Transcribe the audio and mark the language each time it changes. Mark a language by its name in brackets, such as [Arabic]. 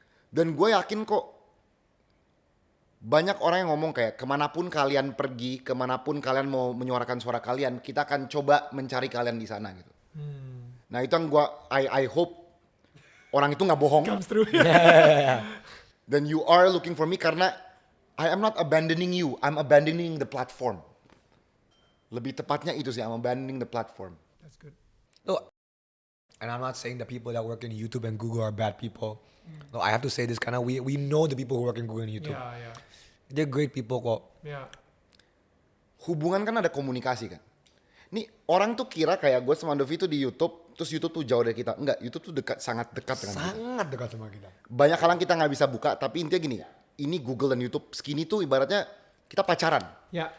[Indonesian] Dan gue yakin kok banyak orang yang ngomong kayak kemanapun kalian pergi, kemanapun kalian mau menyuarakan suara kalian, kita akan coba mencari kalian di sana gitu. Nah itu yang gue, [English] I hope [Indonesian] orang itu nggak bohong. [English] Comes through. [Indonesian] Dan [English] you are looking for me [Indonesian] karena [English] I am not abandoning you, I'm abandoning the platform. [Indonesian] Lebih tepatnya itu sih, [English] I'm abandoning the platform. That's good. Look, and I'm not saying the people that work in YouTube and Google are bad people. No, I have to say this [Indonesian] karena [English] we know the people who work in Google and YouTube. Yeah. They're great people [Indonesian] kok. [English] Yeah. [Indonesian] Hubungan kan ada komunikasi kan. Nih orang tuh kira kayak gue sama Andovi tuh di YouTube, terus YouTube tuh jauh dari kita. Enggak, YouTube tuh sangat dekat dengan kita. Sangat dekat sama kita. Banyak hal yang kita nggak bisa buka, tapi intinya gini, ini Google dan YouTube Skinny tuh ibaratnya kita pacaran. Ya.